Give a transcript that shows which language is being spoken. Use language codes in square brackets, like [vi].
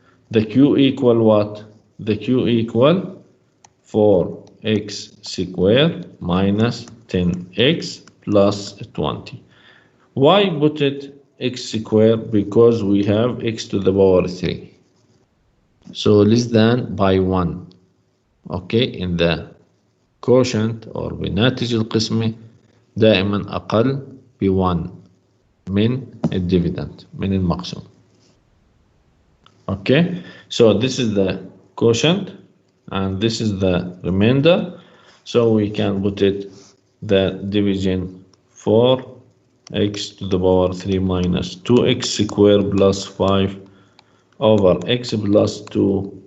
[en] The q equal what? The q equal 4x squared minus 10x plus 20. Why put it x squared? Because we have x to the power 3. So less than by 1. [ar] Okay, [en] in the quotient or [ar] بناتج القسمة دائما أقل ب1 من الديفيدند من المقسوم. [en] Okay, so this is the quotient and this is the remainder. So we can put it the division 4x to the power 3 minus 2x squared plus 5 over x plus 2.